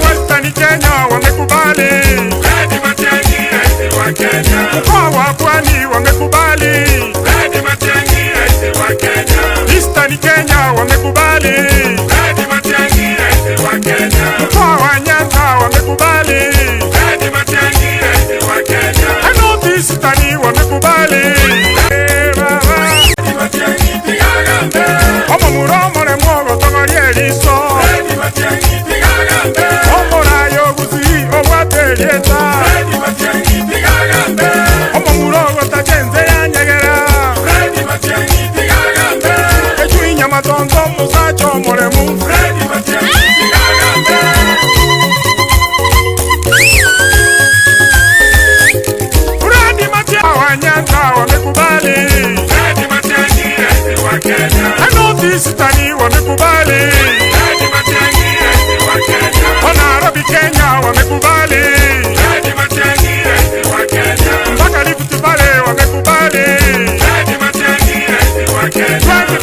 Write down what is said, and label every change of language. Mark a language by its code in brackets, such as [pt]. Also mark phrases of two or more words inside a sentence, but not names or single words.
[sw] Western Kenya wamekubali Matiang'i raisi wa Kenya. Mkoa wa Pwani wamekubali Matiang'i raisi wa Kenya. Eastern Kenya wamekubali Matiang'i raisi wa Kenya. Mkoa wa Nyanza wamekubali Matiang'i raisi wa Kenya. North-Eastern wamekubali Matiang'i tigagambe. [guz] Omo muromore mwogo togorie riso Matiang'i tigagambe. Omorayo gusi obwaterieta Matiang'i tigagambe. Omo murogo tajenze yanyegera Matiang'i tigagambe. Echuinya matongo musacho moremu Matiang'i tigagambe. [sw] Fred Matiang'i wa Nyanza wamekubali Matiang'i raisi wa Kenya. North-Eastern wamekubali Matiang'i raisi wa Kenya. Nairobi Kenya wamekubali Matiang'i raisi wa Kenya. Mpaka Rift Valley wamekubali Matiang'i raisi wa Kenya.